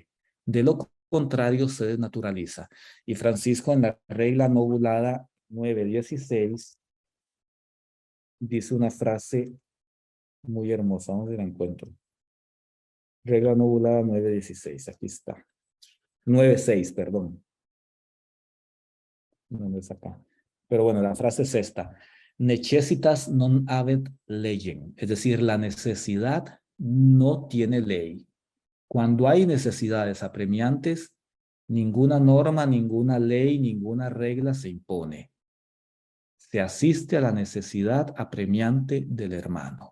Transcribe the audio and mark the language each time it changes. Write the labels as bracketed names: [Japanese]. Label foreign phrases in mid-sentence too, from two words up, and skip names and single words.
[Spanish] De lo contrario se desnaturaliza. Y Francisco en la regla novulada 9:16 dice una frase muy hermosa. Vamos a ver, la encuentro. Regla novulada 9:16, aquí está. 9:6, perdón. No es acá. Pero bueno, la frase es esta: [Latin] necessitas non habet legem, [Spanish] es decir, la necesidad no tiene ley. Cuando hay necesidades apremiantes, ninguna norma, ninguna ley, ninguna regla se impone. Se asiste a la necesidad apremiante del hermano.